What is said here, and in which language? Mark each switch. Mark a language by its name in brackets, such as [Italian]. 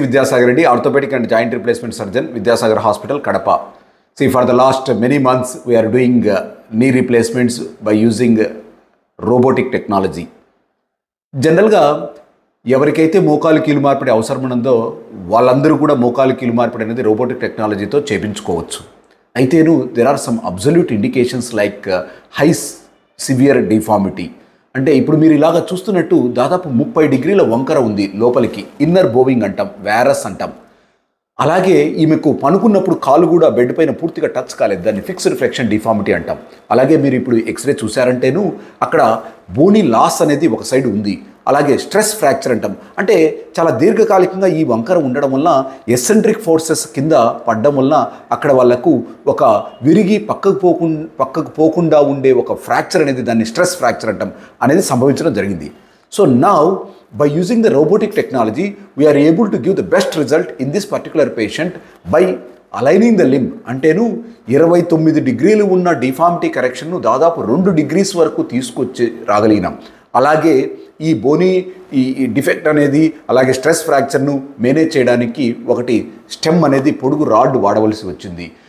[English] Vidyasagar Reddy, orthopedic and joint replacement surgeon, Vidyasagar Hospital, Kadapa. See, for the last many months, we are doing knee replacements by using robotic technology. [Telugu] జనరల్గా ఎవరికైతే మోకాలు కీలు మార్పిడి అవసరం ఉన్నదో వాళ్ళందరూ కూడా మోకాలు కీలు మార్పిడి అనేది రోబోటిక్ టెక్నాలజీతో చేపించుకోవచ్చు. అయితేను [English] There are some absolute indications like high severe deformity. [Telugu] అంటే ఇప్పుడు మీరు ఇలాగ చూస్తున్నట్టు దాదాపు 30 డిగ్రీల వంకర ఉంది లోపలికి, ఇన్నర్ బోవింగ్ అంటాం, వ్యారస్ అంటాం. అలాగే ఈమెకు పనుకున్నప్పుడు కాలు కూడా బెడ్ పైన పూర్తిగా టచ్ కాలేదు, దాన్ని ఫిక్స్డ్ ఫ్లెక్షన్ డిఫార్మిటీ అంటాం. అలాగే మీరు ఇప్పుడు ఎక్స్రే చూసారంటేను అక్కడ బోనీ లాస్ అనేది ఒక సైడ్ ఉంది. అలాగే స్ట్రెస్ ఫ్రాక్చర్ అంటాం, అంటే చాలా దీర్ఘకాలికంగా ఈ వంకర ఉండడం వల్ల ఎసెంట్రిక్ ఫోర్సెస్ కింద పడడం వల్ల అక్కడ వాళ్ళకు ఒక విరిగి పక్కకు పోకుండా ఉండే ఒక ఫ్రాక్చర్ అనేది, దాన్ని స్ట్రెస్ ఫ్రాక్చర్ అంటాం, అనేది సంభవించడం జరిగింది. [English] So now, by using the robotic technology, we are able to give the best result in this particular patient by aligning the limb. [Telugu] అంటేను 29 డిగ్రీలు ఉన్న డిఫార్మిటీ కరెక్షన్ను దాదాపు 2 డిగ్రీస్ వరకు తీసుకొచ్చి రాగలిగినాం. అలాగే ఈ బోనీ ఈ డిఫెక్ట్ అనేది, అలాగే స్ట్రెస్ ఫ్రాక్చర్ను మేనేజ్ చేయడానికి ఒకటి స్టెమ్ అనేది పొడుగు రాడ్ వాడవలసి వచ్చింది.